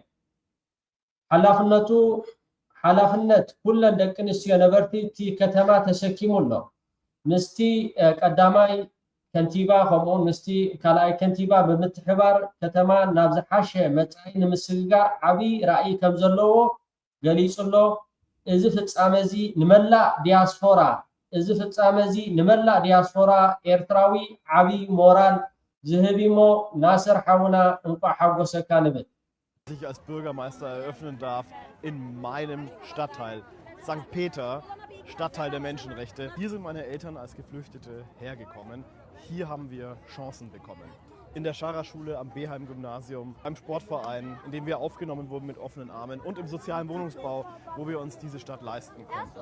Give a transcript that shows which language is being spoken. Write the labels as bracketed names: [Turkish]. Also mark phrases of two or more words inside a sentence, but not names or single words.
[Tigrinya] እዩ ሓላፍነት ኩለን ደቂ ኣንስትዮ ነበርቲ እቲ ከተማ ተሰኪሙ ኣሎ ምስቲ ቀዳማይ ከንቲባ ከምኡውን ምስቲ ካልኣይ ከንቲባ ብምትሕባር ከተማ ናብ ዝሓሸ መጻኢ ንምስግጋር ዓብዪ ራእይ ከም ዘለዎ ገሊጹ ኣሎ እዚ ፍጻመ እዚ ንመላእ ዲያስፖራ ኤርትራዊ ዓብዪ ሞራል ዝህብ እሞ ናስር ሓውና እንኳዕ ሓጎሰካ ንብል [German] ich als Bürgermeister eröffnen darf in meinem Stadtteil St. Peter, Stadtteil der Menschenrechte. Hier sind meine Eltern als Geflüchtete hergekommen. Hier haben wir Chancen bekommen. In der Scharrer-Schule, am Beheim-Gymnasium, beim Sportverein, in dem wir aufgenommen wurden mit offenen Armen und im sozialen Wohnungsbau, wo wir uns diese Stadt leisten konnten.